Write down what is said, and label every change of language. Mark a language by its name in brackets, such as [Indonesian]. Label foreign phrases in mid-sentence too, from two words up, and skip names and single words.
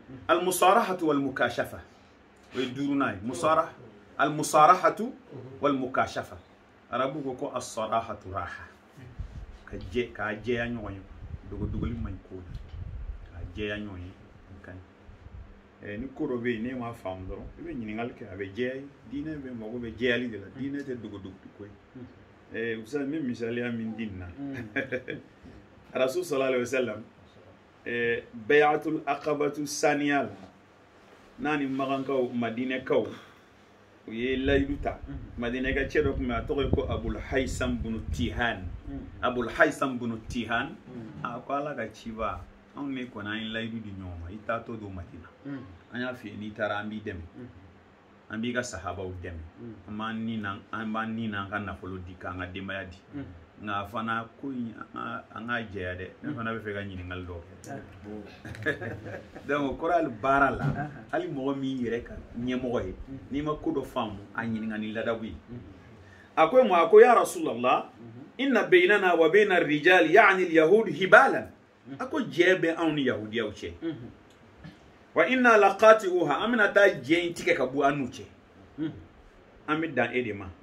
[Arabic] المصارحة والمكاشفة [Bambara] o ye duurunan ye musara [Arabic] المصارحة والمكاشفة [Bambara] arabu ko ko as-sarahatu raha ka jɛya ɲɔgɔn ye dogodogoli man ɲi ko la ka jɛya ɲɔgɔn ye ka ɲi ni ko dɔ bɛ yen n'e m'a faamu dɔrɔn i bɛ ɲininkali kɛ a bɛ jɛya ye diinɛ bɛ mago bɛ jɛyali de la diinɛ tɛ dogodogo ko ye usa n bɛ misaliya min di nin na rasul [Arabic] صلى الله عليه وسلم [Bambara] bayatul [Arabic] العقبة الثانية [Bambara] la n'a ni magankaw madinɛkaw u ye layidu ta madinɛka cɛ dɔ tun bɛ a tɔgɔ ye ko abul haysam bunu tihan abul haysam bunu tihan a ko ala ka ciba anw ne kɔni an ye layidu di ɲɔgɔn ma i taatɔ don madina an y'a f'i ye n'i taara an b'i dɛmɛ an b'i ka sahabaw dɛmɛ an b'an ni na an ka nafolo di k'an ka denbaya di nka fana ko in an ka jɛya dɛ ne fana bɛ fɛ ka ɲininkali dɔw kɛ donc o kɔrɔ hali baara la hali mɔgɔ min yɛrɛ ka ɲɛmɔgɔ ye n'i ma ko dɔ faamu a ɲininka ni ladabu ye a ko ma a ko [Arabic] يا رسول الله إن بيننا وبين الرجال يعني اليهود حبالا [Bambara] a ko jɛ bɛ anw ni yahudiyaw cɛ [Arabic] وإنا قاطعوها [Bambara] an bɛna taa jɛ in tigɛ ka bɔ an n'u cɛ an bɛ dan e de ma